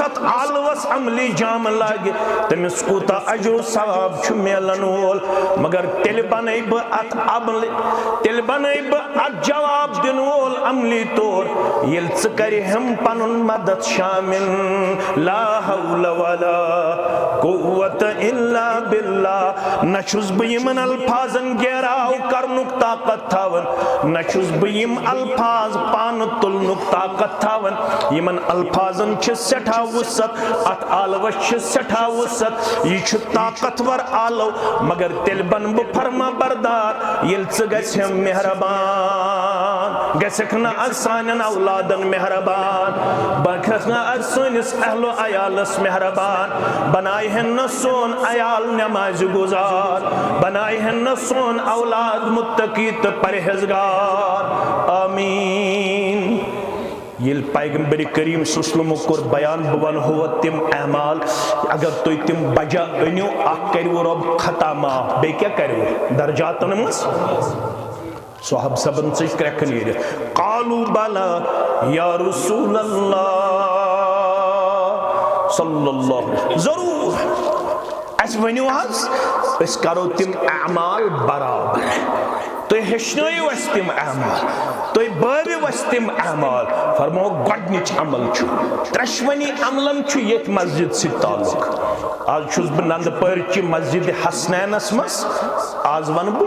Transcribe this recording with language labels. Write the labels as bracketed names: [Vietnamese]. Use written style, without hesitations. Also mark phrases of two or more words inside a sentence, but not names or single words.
[Kashmiri] اتھ آلوس عملی جام لاگہِ تٔمِس کوٗتاہ اجر و ثواب چھُ میلن وول مگر تیٚلہِ بناے بہٕ اتھ عملہِ تیٚلہِ بناے بہٕ اتھ جواب دِنہٕ وول عملی طور ییٚلہِ ژٕ کرِہم پنُن مدد شامل لا [Arabic] حول ولا قوة الا باللہ [Kashmiri] نہ چھُس بہٕ یِمن الفاظن گیراو کرنُک طاقت تھاوان نہ چھُس بہٕ یِم الفاظ پانہٕ تُلنُک طاقت تھاوان یِمن الفاظن چھِ سٮ۪ٹھاہ وُسعت اتھ آلوس چھِ سٮ۪ٹھاہ وُسعت یہِ چھُ طاقتور آلو مگر تیٚلہِ بنہٕ بہٕ فرما بردار ییٚلہِ ژٕ گژھٮ۪م مہربان گژھکھ نہٕ از سانٮ۪ن اولادن مہربان گژھکھ نہٕ از سٲنِس اہل و عیالس مہربان بناے ہن نہ سون عیال نماز گزار بناے ہن نہ سون اولاد متقی تہٕ پرہیزگار آمین یل پیغمبر کریم [Arabic] صلی اللہ علیہ وسلم [Kashmiri] کور بیان بہ ونہو تم اعمال اگر تُہۍ تم بجا أنِو اکھ کریو رب خطا معاف بیٚیہِ کیٛاہ کریو درجاتن منٛز صحاب صبن سے کرک نیرِتھ [Arabic] قالوا بلا یا رسول اللہ صلی اللہ علیہ وسلم [Kashmiri] ضرور اس ونیو حظ اس کرو تم اعمال برابر تُہۍ ہیٚچھنٲیِو اَسہِ تِم اعمال تُہۍ بٲوِو اَسہِ تِم اعمال فرموو گۄڈنِچ عمل چھُ ترٛٮ۪شوٕنی عملن چھُ ییٚتہِ مسجد سۭتۍ تعلق آز چھُس بہٕ ننٛدٕ پٲرچہِ مسجد حسنینس منٛز آز وَنہٕ بہٕ